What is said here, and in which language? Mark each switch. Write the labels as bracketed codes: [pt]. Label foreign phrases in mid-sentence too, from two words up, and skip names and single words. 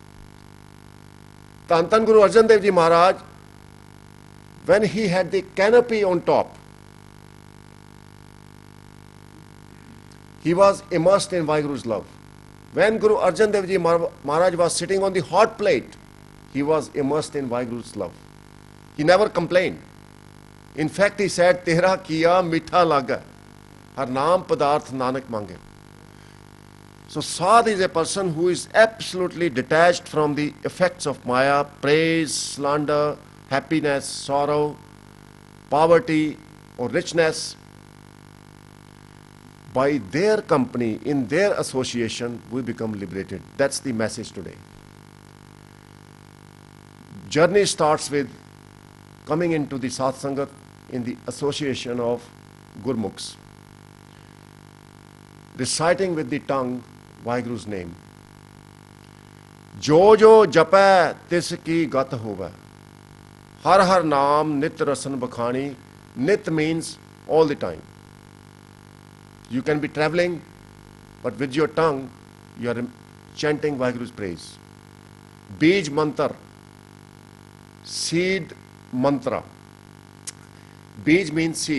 [pa] ਧੰਨ ਧੰਨ ਗੁਰੂ ਅਰਜਨ ਦੇਵ ਜੀ ਮਹਾਰਾਜ, [en] when he had the canopy on top, he was immersed in Vaheguru's love. When Guru Arjan Dev Ji Maharaj was sitting on the hot plate, he was immersed in Vaheguru's love. He never complained. In fact, he said, [pa] ਤੇਰਾ ਕੀਆ ਮੀਠਾ ਲਾਗੈ, ਹਰਿ ਨਾਮੁ ਪਦਾਰਥੁ ਨਾਨਕੁ ਮਾਂਗੈ. [en] So Sadh is a person who is absolutely detached from the effects of Maya, praise, slander, happiness, sorrow, poverty or richness. By their company, in their association, we become liberated. That's the message today. Journey starts with coming into the Sath Sangat in the association of Gurmukhs, reciting with the tongue Vaheguru's name. [pa] ਜੋ ਜੋ ਜਪੈ ਤਿਸ ਕੀ ਗਤਿ ਹੋਵਾ. ਹਰਿ ਹਰਿ ਨਾਮੁ ਨਿਤ ਰਸਨ ਬਖਾਨੀ. [en] Nit means all the time. You can be traveling, but with your tongue, you are chanting Vaheguru's praise. [pa] ਬੀਜ ਮੰਤ੍ਰ, [en] seed mantra. Bij means seed.